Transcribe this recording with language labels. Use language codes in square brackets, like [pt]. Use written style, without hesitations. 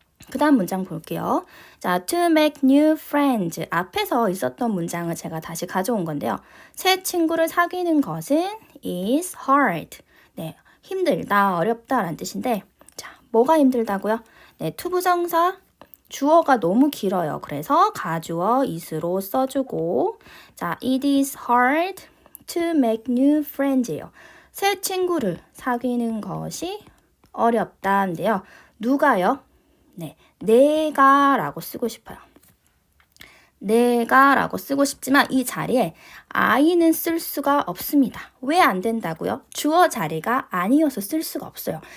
[ko] 그 다음 문장 볼게요. 자, [en] to make new friends. [ko] 앞에서 있었던 문장을 제가 다시 가져온 건데요. 새 친구를 사귀는 것은 is hard. 네, 힘들다, 어렵다 라는 뜻인데, 자, 뭐가 힘들다고요? 네, 투부정사, 주어가 너무 길어요. 그래서 가주어 is로 써주고, [en] 자, it is hard to make new friends예요. [ko] 새 친구를 사귀는 것이 어렵다인데요. 누가요? 네, 내가 라고 쓰고 싶어요. 내가 라고 쓰고 싶지만 이 자리에 I는 쓸 수가 없습니다. 왜 안 된다고요? 주어 자리가 아니어서 쓸 수가 없어요.